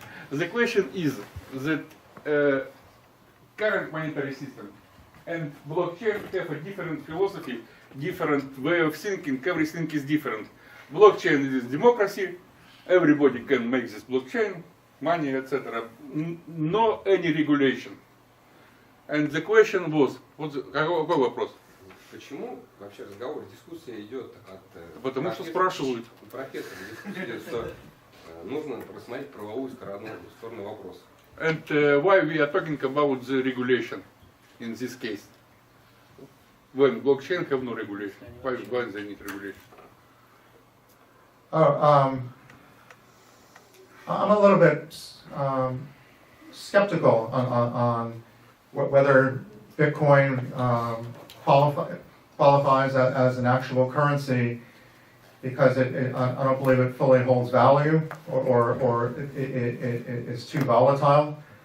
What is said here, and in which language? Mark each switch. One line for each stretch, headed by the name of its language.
English: The question is that current monetary system and blockchain have a different philosophy, different way of thinking, everything is different. Blockchain is democracy, everybody can make this blockchain, money, etc. No any regulation. And the question was,
Russian: какой вопрос? Почему вообще разговор, дискуссия идет от... Потому что спрашивают. Профессор, дискуссия идет, что нужно рассмотреть правовую сторону вопроса.
English: And why we are talking about the regulation in this case? When blockchain have no regulation, why they need regulation? I'm a little bit skeptical on whether Bitcoin qualifies as an actual currency, because I don't believe it fully holds value, or it's too volatile.